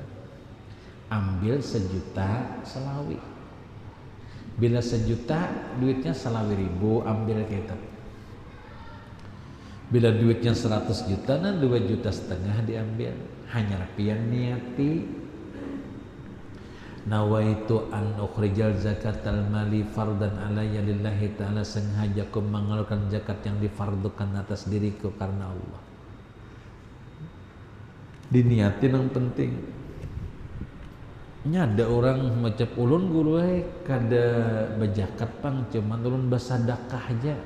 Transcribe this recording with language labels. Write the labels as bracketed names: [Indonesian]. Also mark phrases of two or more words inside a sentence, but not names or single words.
[Banjar] Ambil 1 juta selawi. Bila 1 juta duitnya selawi ribu, ambil kita. Bila duitnya 100 juta, nah 2,5 juta diambil. Hanya pian niati [Arabic] نويت أن أخرج زكاة المال فرضا علي لله تعالى, [Banjar] sengaja aku mengeluarkan zakat yang difardukan atas diriku karena Allah. Diniatin yang penting. Nya ada orang macam ulun guru kada berzakat pang, cuman ulun bersedekah aja.